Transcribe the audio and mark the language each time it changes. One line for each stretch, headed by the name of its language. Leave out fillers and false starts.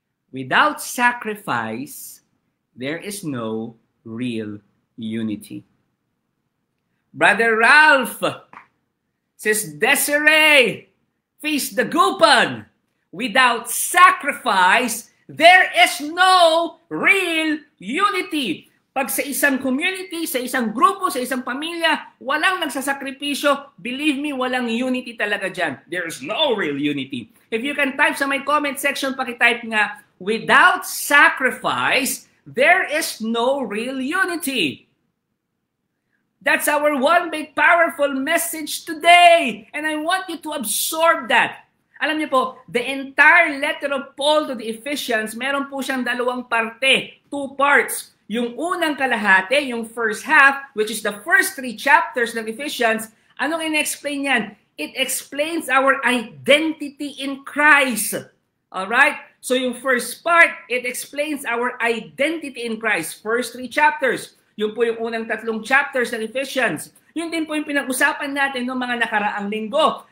English: Without sacrifice, there is no real unity. Brother Ralph, Sis Desiree, Feast the Gupan, without sacrifice, there is no real unity.
Filipino: Pag sa isang community, sa isang grupo, sa isang pamilya, walang nagsasakripisyo,
English: believe me,
Filipino: walang unity talaga dyan.
English: There is no real unity. If you can type sa my comment section,
Filipino: pakitype nga,
English: without sacrifice, there is no real unity. That's our one big powerful message today. And I want you to absorb that.
Filipino: Alam niyo po,
English: the entire letter of Paul to the Ephesians,
Filipino: meron po siyang dalawang parte,
English: 2 parts.
Filipino: Yung unang kalahati,
English: yung first half, which is the first 3 chapters ng Ephesians,
Filipino: anong in-explain yan?
English: It explains our identity in Christ. Alright? So yung first part, it explains our identity in Christ. First 3 chapters.
Filipino: Yun po yung unang 3 chapters ng Ephesians. Yun din po yung pinag-usapan natin noong mga nakaraang linggo.